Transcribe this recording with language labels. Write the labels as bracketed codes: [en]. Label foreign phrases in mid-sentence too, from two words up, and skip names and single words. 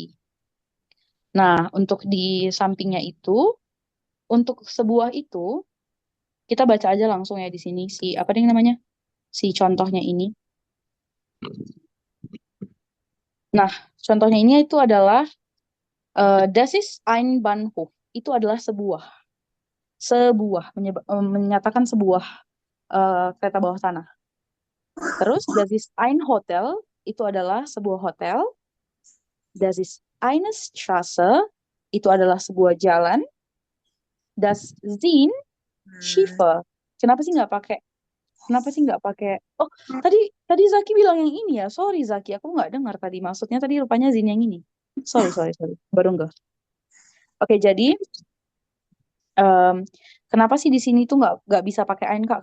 [id] Nah, untuk di sampingnya itu, untuk sebuah itu, kita baca aja langsung ya di sini si apa nih namanya? Si contohnya ini. Nah, contohnya ini itu adalah [de] das ist ein Bahnhof. [id] Itu adalah menyatakan sebuah kereta bawah tanah. Terus [de] das ist ein Hotel [id] itu adalah sebuah hotel. [de] Das ist eine Straße [id] itu adalah sebuah jalan. [de] Das sind Schiffe. [id] Kenapa sih nggak pakai? Kenapa sih nggak pakai? Oh, tadi tadi Zaki bilang yang ini ya. Sorry Zaki, aku nggak dengar tadi. Maksudnya tadi rupanya Zin yang ini. Sorry, sorry, sorry. Baru nggak. Oke, jadi em, kenapa sih di sini tuh nggak bisa pakai ain Kak?